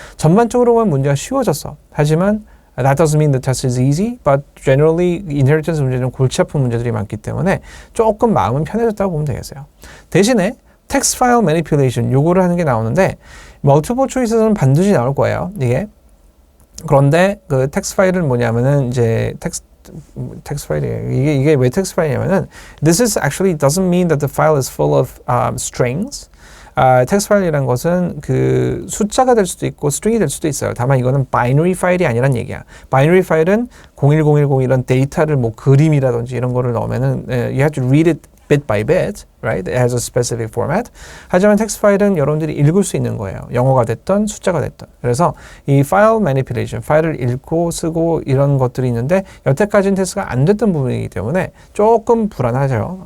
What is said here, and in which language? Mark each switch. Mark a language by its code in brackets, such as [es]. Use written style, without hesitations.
[ko] 전반적으로 보면 문제가 쉬워졌어. 하지만 [en] that doesn't mean the test is easy, but generally [ko] inheritance 문제는 골치 아픈 문제들이 많기 때문에 조금 마음은 편해졌다고 보면 되겠어요. 대신에 text file manipulation 요거를 하는 게 나오는데 multiple choice에서는 반드시 나올 거예요. 이게. 그런데 그 text 파일은 뭐냐면은 이제 text 파일이에요. 이게 왜 text 파일이냐면은 [en] this is actually doesn't mean that the file is full of strings. [ko] 텍스트 파일이라는 것은 그 숫자가 될 수도 있고 스트링이 될 수도 있어요. 다만 이거는 바이너리 파일이 아니란 얘기야. 바이너리 파일은 01010 이런 데이터를 그림이라든지 이런 거를 넣으면은 [en] you have to read it bit by bit, right? It has a specific format. [ko] 하지만 텍스트 파일은 여러분들이 읽을 수 있는 거예요. 영어가 됐던 숫자가 됐던. 그래서 이 file manipulation, 파일을 읽고 쓰고 이런 것들이 있는데 여태까지는 테스트가 안 됐던 부분이기 때문에 조금 불안하죠.